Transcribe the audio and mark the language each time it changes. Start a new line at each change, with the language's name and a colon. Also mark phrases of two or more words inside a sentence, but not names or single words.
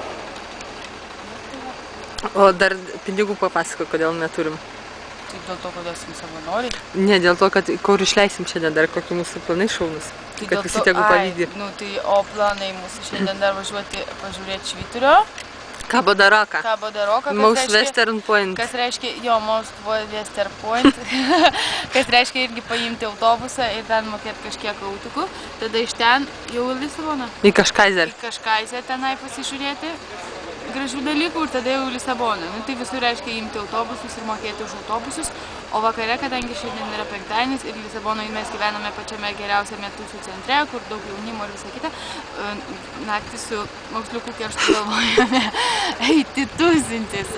Lithuanian: O dar pinigų papasako, kodėl neturim. Tai dėl to, kad esam savanoriai? Ne, dėl to, kad kur išleisim šiandien dar kokį mūsų planai šaunus. Kad visi tegu pavydi. O planai mūsų šiandien dar važiuoti pažiūrėti Švyturio. Cabo da Roca. Cabo da Roca.
English: Most Western Point.
Lithuanian: Kas reiškia,
English: Most Western Point.
Lithuanian: Kas reiškia irgi paimti autobusą ir ten mokėti kažkiek autukų. Tada iš ten jau į Lisaboną. Į Kažkaiser. Į Kažkaiser tenai pasižiūrėti gražių dalykų ir tada jau į Lisaboną. Tai visur reiškia imti autobusus ir mokėti už autobusus. O vakare, kadangi šiandien yra penktadienis ir Lisabonoje mes gyvename pačiame geriausiame tūsų centre, kur daug jaunimo ir visa kita, naktį su moksliukų kerštu galvojame eiti tūsintis.